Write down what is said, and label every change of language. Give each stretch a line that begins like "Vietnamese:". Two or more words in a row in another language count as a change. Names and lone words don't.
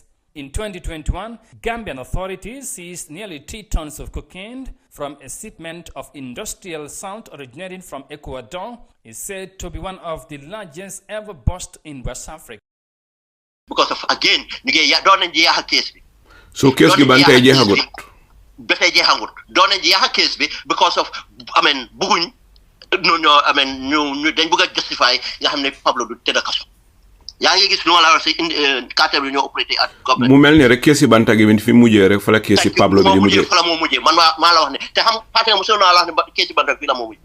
English: In 2021, Gambian authorities seized nearly 3 tons of cocaine from a shipment of industrial salt originating from Ecuador. Is said to be one of the largest ever bust in West Africa. Because of, again, don't have case.
Wolof: So case gi ban tay jeexagut. Betay jeexagut.
English: Don't have case because of,
Wolof: buguñ ñu dañ bëgg justify nga xamne Pablo du tëdd kaso. Yaa ngi gis lu ma la wax ci cartel bi ñoo opéré
English: at government.
Wolof: Mu melni rek case Banta gi fi mujjé rek fa la case Pablo bi di mujjé. Fa la mo mujjé man ma la wax ne te xam parti mo sonu la wax ne case Banta fi la mo mujjé.